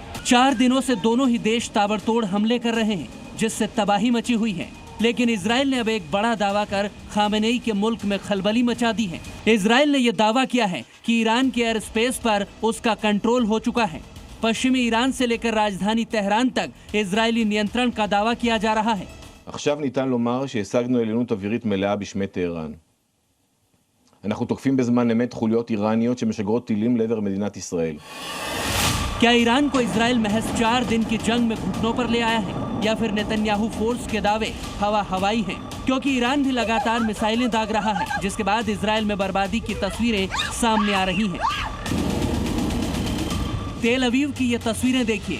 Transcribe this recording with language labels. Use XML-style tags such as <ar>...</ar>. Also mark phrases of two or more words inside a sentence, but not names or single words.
<hi>4 दिनों से दोनों ही देश ताबड़तोड़ हमले कर रहे हैं, जिससे तबाही मची हुई है। लेकिन इजराइल ने अब एक बड़ा दावा कर खामेनेई के मुल्क में खलबली मचा दी है। इजराइल ने यह दावा किया है कि ईरान के</hi> <en>air space</en> <hi>पर उसका कंट्रोल हो चुका है। पश्चिमी ईरान से लेकर राजधानी तेहरान तक इजरायली नियंत्रण का दावा किया जा रहा है।</hi> <he>עכשיו ניתן לומר שהשגנו עליונות אווירית מלאה בשמי טהרן. אנחנו תוקפים בזמן אמת חוליות איראניות שמשגרות טילים לעבר מדינת ישראל.</he> <hi>क्या ईरान को इजराइल महज 4 दिन की जंग में घुटनों पर ले आया है या फिर नेतन्याहू फोर्स के दावे हवाई हैं? क्योंकि ईरान भी लगातार मिसाइलें दाग रहा है, जिसके बाद इजराइल में बर्बादी की तस्वीरें सामने आ रही हैं। तेल अवीव की ये तस्वीरें देखिए।</hi>